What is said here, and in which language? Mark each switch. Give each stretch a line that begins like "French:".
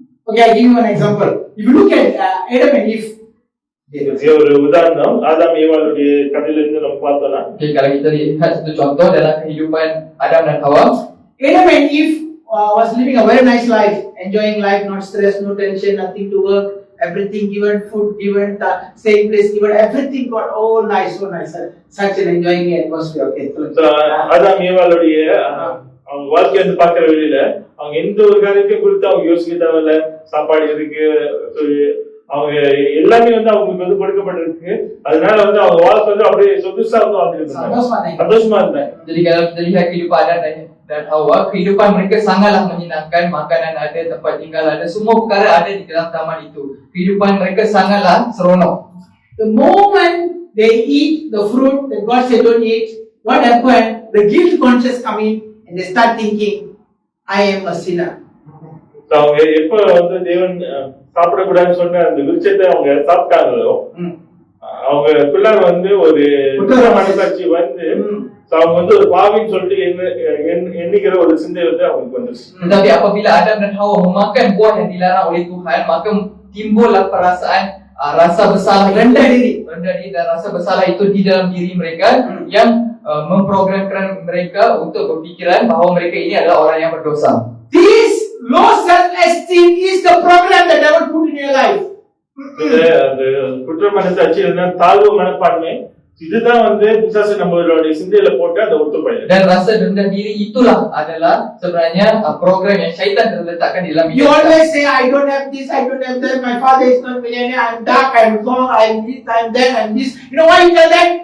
English: Okay, I give you one example. If you look at Adam and Eve,
Tamil: ஒரு உதாரணம் ஆதாம் ஏவாளுடைய கதையில இருந்து நம்ம பார்த்தோம்னா,
Malay: okay, kalau kita lihat satu contoh dalam kehidupan Adam dan Hawa,
English: Adam and Eve was living a very nice life, enjoying life, not stress, no tension, nothing to work, everything given, food given, same place given, everything got nice, so nice, such an enjoying atmosphere. Okay,
Tamil: so ஆதாம் ஏவாளுடைய அவங்க வாழ்க்கையை வந்து பாக்குற வெளியில அவங்க எந்த ஒரு காரியத்தையும் குறித்து அவங்க யோசிக்க தேவையில்ல, சாப்பாடு இருக்கு, அவங்க எல்லாமே வந்து அவங்களுக்கு வந்து கொடுக்கப்பட்டிருக்கு, அதனால வந்து அவங்க வாழ்க்கை வந்து அப்படியே சொகுசா வந்து வாழ்ந்துட்டு சந்தோஷமா இருந்தாங்க.
Malay: Jadi kalau kita lihat kehidupan Adam dan Hawa, kehidupan mereka sangatlah menyenangkan, makanan ada, tempat tinggal ada, semua perkara ada di dalam taman itu. Kehidupan mereka sangatlah seronok.
English: The moment they eat the fruit that God said don't eat, what happened? The guilt conscious come in and they start thinking, I am a sinner.
Tamil: அவங்க எப்ப வந்து தேவன் சாப்பிடக்கூடாதுன்னு சொன்ன அந்த விருட்சத்தை அவங்க சாப்பிட்டாங்களோ, அவங்களுக்குள்ள வந்து ஒரு மனசாட்சி வந்து அவங்க வந்து ஒரு பாவின்னு சொல்லிட்டு எண்ணிக்கிற ஒரு சிந்தை வந்து அவங்களுக்கு வந்துச்சு.
Malay: Tetapi apabila Adam dan Hawa memakan buah yang dilarang oleh Tuhan, maka timbullah perasaan rasa bersalah, rendah diri dan rasa bersalah itu di dalam diri mereka yang memprogramkan mereka untuk berfikiran bahawa mereka ini adalah orang yang berdosa.
English: This low self-esteem is the program that devil put in your life.
Tamil: அந்த குற்ற மனசாட்சி தாழ்வு மனப்பான்மை, இதுதான் வந்து பிசாசு நம்மளுடைய சிந்தையில போட்டு அந்த ஒத்துப்பையில.
Malay: Dan rasa rendah diri itulah adalah sebenarnya program yang syaitan terletakkan di dalam.
English: You always say, I don't have this, I don't have that, my father is not millionaire, I'm dark, I'm wrong, I'm this, I'm that, I'm this. You know why you tell that?